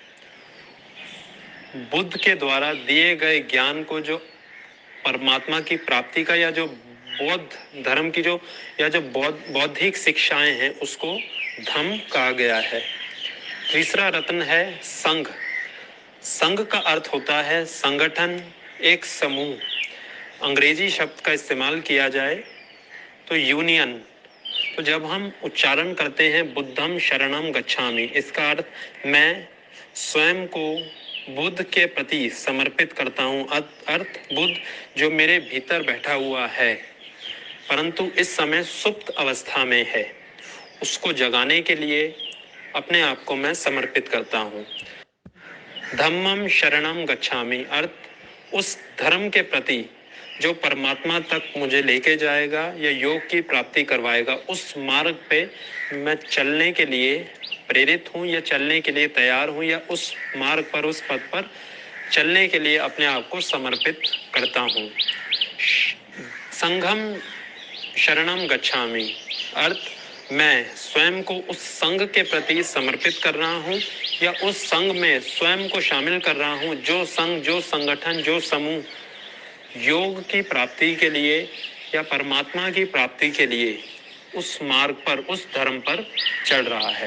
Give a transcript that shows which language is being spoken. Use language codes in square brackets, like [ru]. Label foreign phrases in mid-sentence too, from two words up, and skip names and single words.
[hi] बुद्ध के द्वारा दिए गए ज्ञान को, जो परमात्मा की प्राप्ति का या जो बौद्ध धर्म की जो या जो बौद्धिक शिक्षाएं हैं, उसको धम्म कहा गया है। तीसरा रत्न है संघ। संघ का अर्थ होता है संगठन, एक समूह। अंग्रेजी शब्द का इस्तेमाल किया जाए तो यूनियन। तो जब हम उच्चारण करते हैं [pi] बुद्धम शरणम गच्छामि, [hi] इसका अर्थ मैं स्वयं को बुद्ध के प्रति समर्पित करता हूं। अर्थ बुद्ध जो मेरे भीतर बैठा हुआ है, परंतु इस समय सुप्त अवस्था में है, उसको जगाने के लिए अपने आप को मैं समर्पित करता हूं। [pi] धम्मम शरणम गच्छामि, [hi] अर्थ उस धर्म के प्रति जो परमात्मा तक मुझे लेके जाएगा या योग की प्राप्ति करवाएगा, उस मार्ग पे मैं चलने के लिए प्रेरित हूं या चलने के लिए तैयार हूं, या उस मार्ग पर, उस पथ पर चलने के लिए अपने आप को समर्पित करता हूं। [pi] संघम शरणम गच्छामि, [hi] अर्थ मैं स्वयं को उस संघ के प्रति समर्पित कर रहा हूं या उस संघ में स्वयं को शामिल कर रहा हूं, जो संघ, जो संगठन, जो समूह योग की प्राप्ति के लिए या परमात्मा की प्राप्ति के लिए उस मार्ग पर, उस धर्म पर चल रहा है।